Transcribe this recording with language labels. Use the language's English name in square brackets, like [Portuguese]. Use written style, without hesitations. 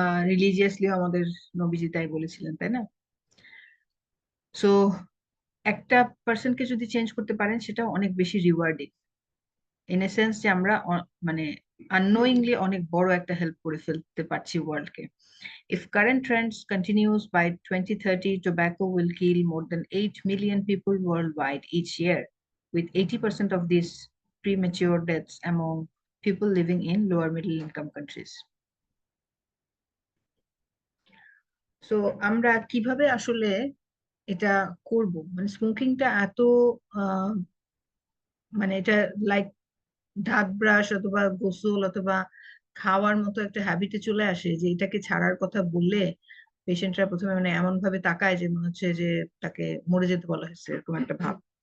[Bangla] রিলিজিয়াসলিও আমাদের নবীজি তাই বলেছিলেন, তাই না? সো একটা পার্সনকে যদি চেঞ্জ করতে পারেন, সেটা অনেক বেশি রিওয়ার্ডিং, [English] in a sense [Bangla] যে আমরা মানে আননোয়িংলি অনেক বড় একটা হেল্প করে ফেলতে পারছি ওয়ার্ল্ডকে। [English] If current trends continues by 2030, tobacco will kill more than 8 million people worldwide each year, with 80% of these premature deaths among people living in lower middle income countries. [Bangla] So আমরা কিভাবে আসলে এটা করব, মানে স্মোকিংটা এত মানে এটা লাইক দাঁত ব্রাশ অথবা গোসল অথবা খাওয়ার মতো একটা হ্যাবিটে চলে আসে যে এটাকে ছাড়ার কথা বললে পেশেন্টরা প্রথমে মানে এমন ভাবে তাকায় যে মনে হচ্ছে যে তাকে মরে যেতে বলা হয়েছে, এরকম একটা ভাব।